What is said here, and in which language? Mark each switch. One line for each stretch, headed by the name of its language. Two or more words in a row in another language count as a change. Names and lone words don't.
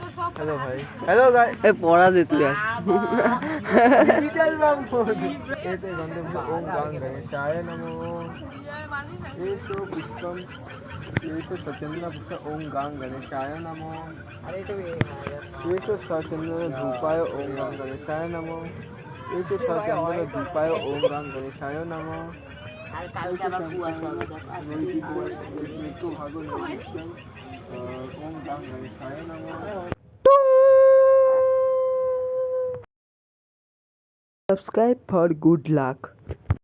Bangla: হ্যালো ভাই, হ্যালো গাই। এ পড়া দে তুই আর।
Sanskrit: एते गन्धे ओम गांग गणेशाय नमो। एषो पुष्पम एषो सचंद्र पुष्प ओम गांग गणेशाय नमो। एषो सचंद्र धूपाय ओम गांग गणेशाय नमो। एषो सचंद्र धूपाय ओम गांग गणेशाय नमो। ओम गांग गणेशाय नमो।
English: Subscribe for good luck.